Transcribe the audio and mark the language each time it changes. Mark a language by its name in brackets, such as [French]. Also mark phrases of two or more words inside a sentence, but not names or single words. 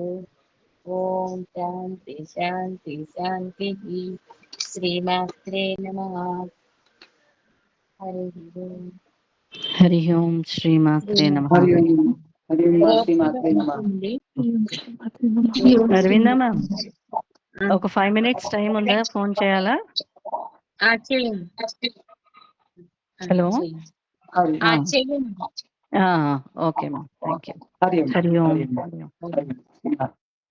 [Sanskrit] ओम शांति शांति शांतिः। श्रीमात्रे नमः। हरि ओम। हरि ओम श्रीमात्रे नमः। हरि ओम श्रीमात्रे नमः। [Telugu] अरविंदा मैम ఒక 5 minutes టైం ఉందా? ఫోన్ చేయాలా? చేయండి. హలో. [Sanskrit] हरि [Telugu] చేయండి. ఓకే మా, [English] thank you. [Sanskrit] हरि ओम హరి ఓం. हरि ओम।